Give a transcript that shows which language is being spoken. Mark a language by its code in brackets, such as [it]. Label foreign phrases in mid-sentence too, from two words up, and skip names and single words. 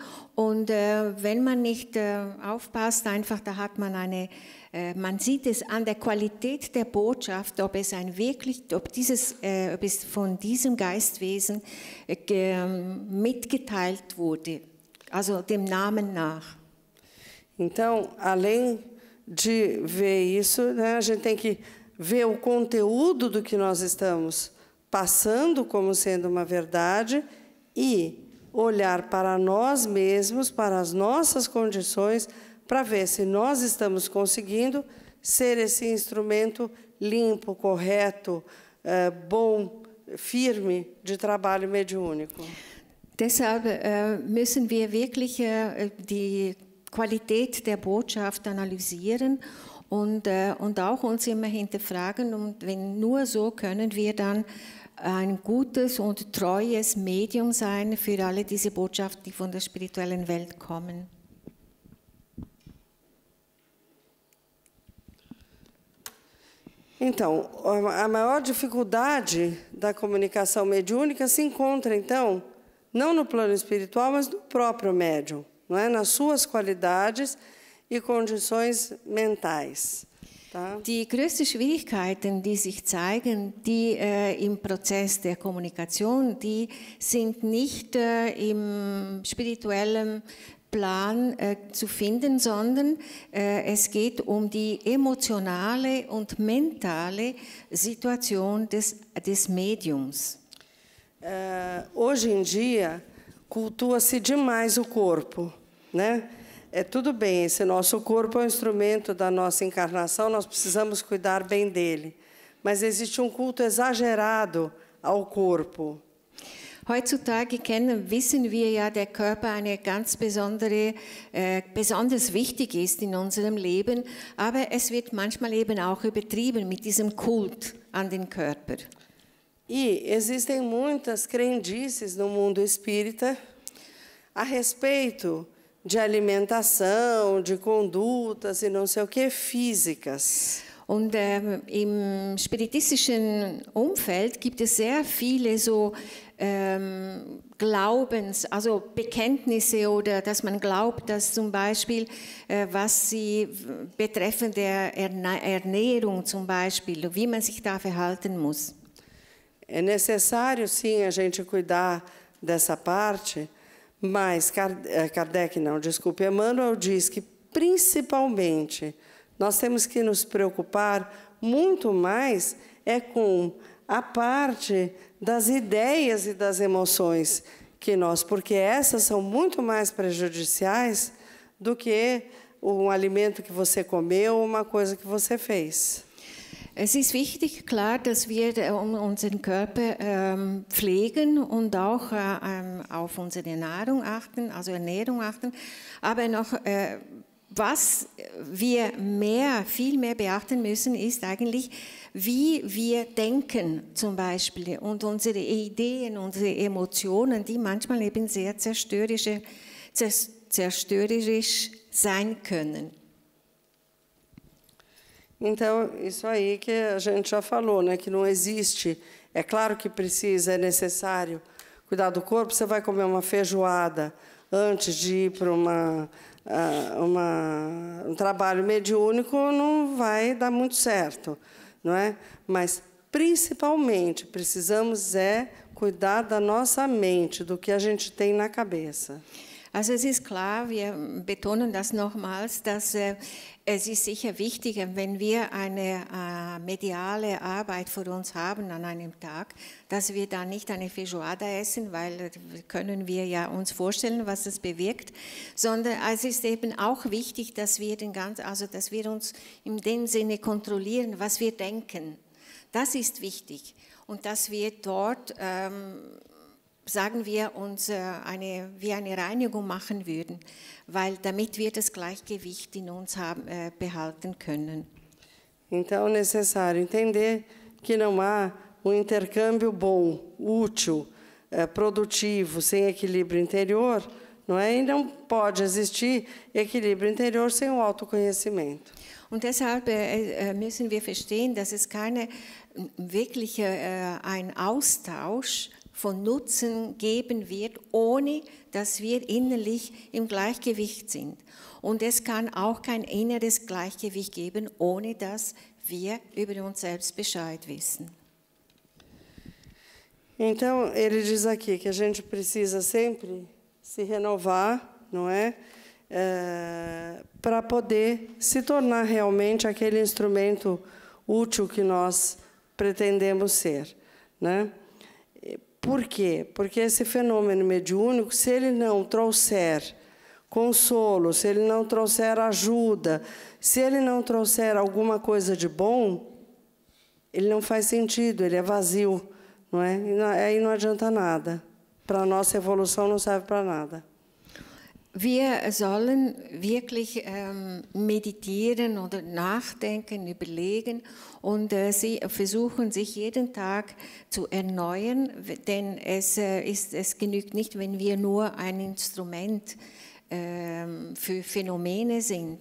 [de] Und wenn man nicht aufpasst, einfach, da hat man man sieht es an der Qualität der Botschaft, ob es von diesem Geistwesen mitgeteilt wurde, also dem Namen nach. [pt] Então, além de ver isso, né, a gente tem que ver o conteúdo do que nós estamos passando como sendo uma verdade e olhar para nós mesmos, para as nossas condições, para ver se nós estamos conseguindo ser esse instrumento limpo, correto, bom, firme de trabalho mediúnico. [de] Deshalb müssen wir wirklich die Qualität der Botschaft analysieren und auch uns immer hinterfragen. Und nur so können wir dann ein gutes und treues Medium sein für alle diese Botschaften, die von der spirituellen Welt kommen. [pt] Então, a maior dificuldade da comunicação mediúnica se encontra, então, não no plano espiritual, mas no próprio médium, não é? Nas suas qualidades e condições mentais. Tá? [de] Die größten Schwierigkeiten, die sich zeigen, im Prozess der Kommunikation, die sind nicht im spirituellen Plan zu finden, sondern es geht um die emotionale und mentale Situation des Mediums. [pt] Hoje em dia, cultua-se demais o corpo, né? Tudo bem, esse nosso corpo é um instrumento da nossa encarnação, nós precisamos cuidar bem dele. Mas existe um culto exagerado ao corpo. [de] Heutzutage wissen wir ja, der Körper eine ganz besonders wichtig ist in unserem Leben, aber es wird manchmal eben auch übertrieben mit diesem Kult an den Körper. [pt] E existem muitas crendices no mundo espírita a respeito de alimentação, de condutas e não sei o que, físicas. [de] Und im spiritistischen Umfeld gibt es sehr viele so also Bekenntnisse oder dass man glaubt, dass zum Beispiel, was sie betreffend der Ernährung zum Beispiel, wie man sich da verhalten muss. [pt] É necessário, sim, a gente cuidar dessa parte, mas Emmanuel diz que, principalmente, nós temos que nos preocupar muito mais com a parte das ideias e das emoções porque essas são muito mais prejudiciais do que um alimento que você comeu ou uma coisa que você fez. [de] Es ist wichtig, klar, dass wir unseren Körper pflegen und auch auf unsere Nahrung achten, also Ernährung achten, aber noch was wir viel mehr beachten müssen, ist eigentlich, wie wir denken zum Beispiel und unsere Ideen, unsere Emotionen, die manchmal eben sehr zerstörerisch sein können. [pt] Então, isso aí que a gente já falou, né? Que não existe. É claro que é necessário cuidar do corpo. Você vai comer uma feijoada antes de ir para um trabalho mediúnico, não vai dar muito certo, não é? Mas, principalmente, precisamos cuidar da nossa mente, do que a gente tem na cabeça. [de] Also es ist klar, wir betonen das nochmals, dass es ist sicher wichtig, wenn wir eine mediale Arbeit vor uns haben an einem Tag, dass wir dann nicht eine Feijoada essen, weil können wir ja uns vorstellen, was das bewirkt, sondern es ist eben auch wichtig, dass wir dass wir uns in dem Sinne kontrollieren, was wir denken. Das ist wichtig und dass wir dort sagen wir uns eine Reinigung machen würden, damit wir das Gleichgewicht in uns behalten können. [pt] Então, é necessário entender que não há intercâmbio bom, útil, produtivo, sem equilíbrio interior, não é? E não pode existir equilíbrio interior sem o autoconhecimento. [de] Und deshalb müssen wir verstehen, dass es keine wirkliche ein Austausch von Nutzen geben wird, ohne dass wir innerlich im Gleichgewicht sind. Und es kann auch kein inneres Gleichgewicht geben, ohne dass wir über uns selbst Bescheid wissen. [pt] Então, ele diz aqui que a gente precisa sempre se renovar, não é? Para poder se tornar realmente aquele instrumento útil que nós pretendemos ser, né? Por quê? Porque esse fenômeno mediúnico, se ele não trouxer consolo, se ele não trouxer ajuda, se ele não trouxer alguma coisa de bom, ele não faz sentido, ele é vazio, não é? E aí não adianta nada. Para a nossa evolução não serve para nada. [de] Wir sollen wirklich meditieren oder nachdenken, überlegen und sie versuchen, sich jeden Tag zu erneuern, denn es genügt nicht, wenn wir nur ein Instrument für Phänomene sind.